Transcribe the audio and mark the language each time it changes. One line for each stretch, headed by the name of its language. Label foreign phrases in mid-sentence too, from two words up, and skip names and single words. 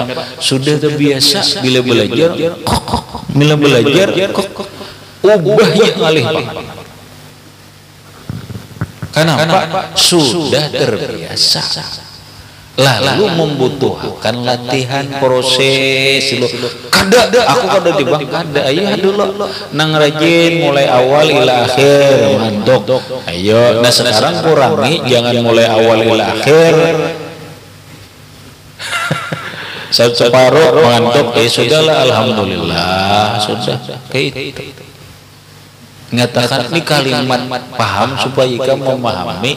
Banjar: Sudah terbiasa bila belajar, ubah aja ngalih banget. Kenapa? Sudah terbiasa. Lalu membutuhkan latihan, proses. Aku kada di bang, kada. Ayo dulu nang rajin mulai awal ila akhir ngantuk. Ayo, nah sekarang kurangi, jangan mulai awal ila akhir. Separuh mengantuk, sudahlah, alhamdulillah, sudah kayak itu.
Indonesian: Mengatakan ini kalimat paham supaya kamu memahami.